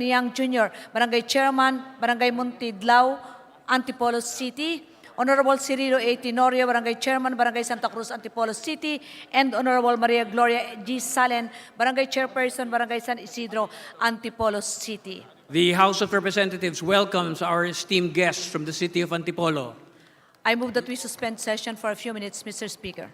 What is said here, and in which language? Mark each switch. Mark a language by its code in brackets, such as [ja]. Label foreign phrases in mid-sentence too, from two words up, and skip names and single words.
[en] Yang Jr., Barangay Chairman, Barangay Montidlao, Antipolo City; Honorable Cirilo A. Tenorio, Barangay Chairman, Barangay Santa Cruz, Antipolo City; and Honorable Maria Gloria G. Salen, Barangay Chairperson, Barangay San Isidro, Antipolo City. The House of Representatives welcomes our esteemed guests from the city of Antipolo. I move that we suspend session for a few minutes, Mr. Speaker.